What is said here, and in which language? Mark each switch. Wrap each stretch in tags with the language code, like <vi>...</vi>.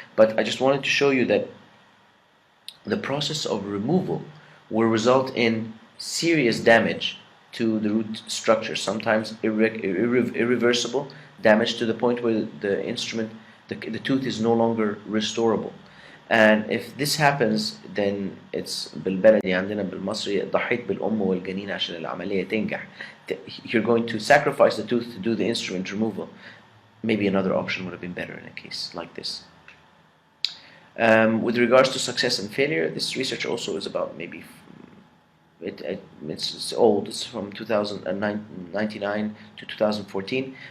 <en>But I just wanted to show you that the process of removal will result in serious damage to the root structure, sometimes irreversible damage to the point where the instrument, the tooth is no longer restorable. And if this happens, then it's</en> <ar>بالبلدي عندنا بالمصري ضحيت بالأم والجنين عشان العملية تنجح.</ar> <en>You're going to sacrifice the tooth to do the instrument removal. Maybe another option would have been better in a case like this. With regards to success and failure, this research also is about maybe it's old. It's from 1999 to 2014.</en>